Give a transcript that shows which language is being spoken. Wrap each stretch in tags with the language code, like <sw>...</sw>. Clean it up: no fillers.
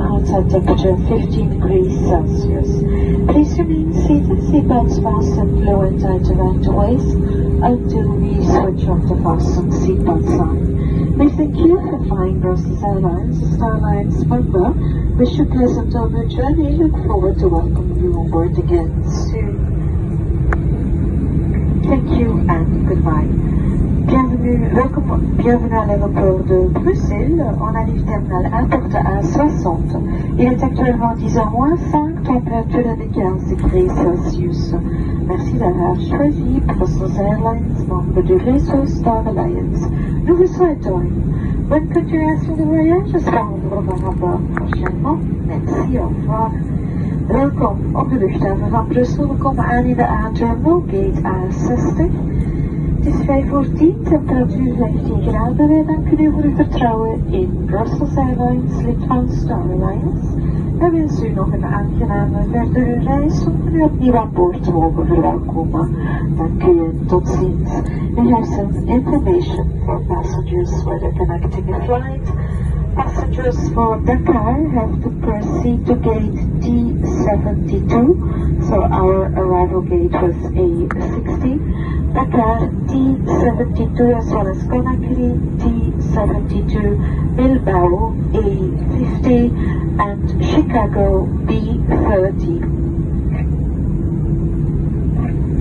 <en>outside temperature 15 degrees Celsius. Please remain seated, seatbelts fastened, low and tight around the waist until we switch off the fasten seatbelt sign. We thank you for flying Brussels Airlines, Star Alliance member. Wish you a pleasant on your journey. Look forward to welcoming you on board again soon. Thank you and goodbye.</en> <fr>Bienvenue à l'aéroport de Bruxelles. On arrive terminal à porte A60. Il est actuellement 10h-5, température de 15 degrés Celsius. Merci d'avoir choisi Brussels Airlines, membre du réseau Star Alliance. Nous vous souhaitons une bonne continuation de voyage. J'espère vous revoir à bord prochainement. Merci, au revoir.</fr> <nl>Welkom op de luchthaven van Brussel. We komen aan in de A-terminal, gate A60. Het is 5:10, temperatuur 15 graden. Wij danken u voor uw vertrouwen in Brussels Airlines, lid van Star Alliance. Wij wensen u nog een aangename verdere reis om u opnieuw aan boord te mogen verwelkomen. Dank u en tot ziens.</nl> <en>We have some information for passengers whether connecting a flight. Passengers for Dakar have to proceed to gate D72, so our arrival gate was A60. Dakar D72 as well as Conakry D72, Bilbao A50 and Chicago B30.</en>